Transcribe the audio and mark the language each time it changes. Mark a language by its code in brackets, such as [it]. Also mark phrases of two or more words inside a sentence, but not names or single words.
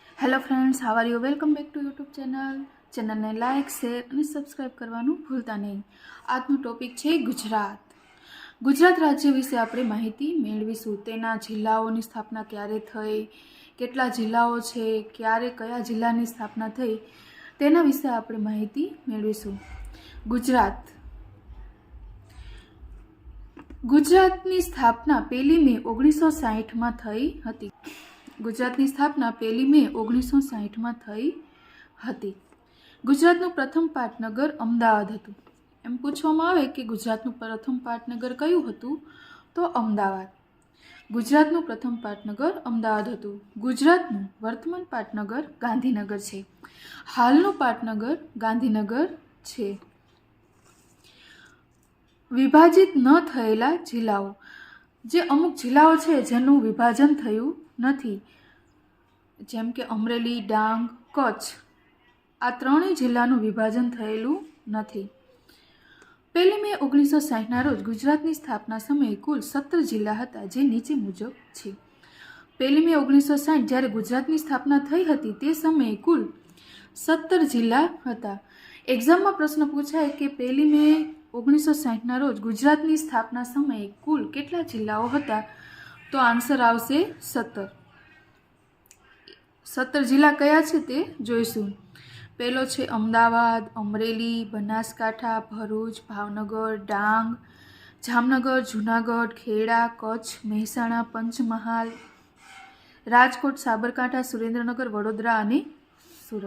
[en] Hello friends, how are you? Welcome back to YouTube channel [gu] ને [en] like share and subscribe [gu] કરવાનું ભૂલતા નહીં। આજનો ટોપિક है ગુજરાત। ગુજરાત રાજ્ય વિષે આપણે માહિતી મેળવીશું। તેના જિલ્લાઓની સ્થાપના ક્યારે થઈ, કેટલા જિલ્લાઓ છે, ક્યારે કયા જિલ્લાની સ્થાપના થઈ તેના વિષે આપણે માહિતી મેળવીશું। ગુજરાતની સ્થાપના 1 મે 1960 में થઈ હતી। ગુજરાતની સ્થાપના 1 મે 1960 में થઈ હતી। ગુજરાતનું પ્રથમ પાટનગર અમદાવાદ હતું। એમ પૂછવામાં આવે કિ ગુજરાતનું પ્રથમ પાટનગર કયું હતું, તો અમદાવાદ। ગુજરાતનું પ્રથમ પાટનગર અમદાવાદ હતું। ગુજરાતનું વર્તમાન પાટનગર ગાંધીનગર છે। હાલનું પાટનગર ગાંધીનગર છે। વિભાજિત ન થયેલા જિલ્લાઓ, જે અમુક જિલ્લાઓ છે જેનું વિભાજન થયું નથી, જેમ કે અમરેલી, ડાંગ, કચ્છ, આ ત્રણેય જિલ્લાનું વિભાજન થયેલું નથી। 1 મે 1960 ના રોજ ગુજરાતની સ્થાપના સમયે કુલ 17 જિલ્લા હતા, જે નીચે મુજબ છે। 1 મે 1960 જ્યારે ગુજરાતની સ્થાપના થઈ હતી તે સમયે કુલ 17 જિલ્લા હતા। એક્ઝામ में પ્રશ્ન પૂછાય કિ 1 મે 1960 ના રોજ ગુજરાતની સ્થાપના સમયે કુલ કેટલા જિલ્લાઓ હતા, તો આન્સર આવશે 17। 17 જિલ્લા કયા છે તે જોઈશું। પહેલો છે અમદાવાદ, અમરેલી, બનાસકાંઠા, ભરૂચ, ભાવનગર, ડાંગ, જામનગર, જૂનાગઢ, ખેડા, કચ્છ, મહેસાણા, પંચમહાલ, રાજકોટ, સાબરકાંઠા, સુરેન્દ્રનગર, વડોદરા અને સૂરત।